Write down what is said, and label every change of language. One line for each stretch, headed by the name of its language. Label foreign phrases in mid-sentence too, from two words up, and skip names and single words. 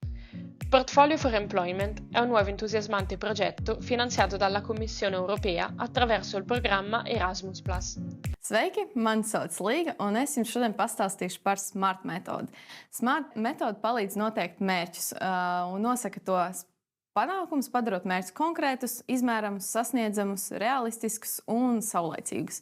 Italian: Portfolio for Employment è un nuovo entusiasmante progetto finanziato dalla Commissione europea attraverso il programma Erasmus+.
Latvian: Sveiki, mani sauc Līga, un es jums šodien pastāstīšu par SMART metodi. SMART metode palīdz noteikt mērķus un nosaka tos panākumus, padarot mērķus konkrētus, izmēramus, sasniedzamus, realistiskus un saulaicīgus.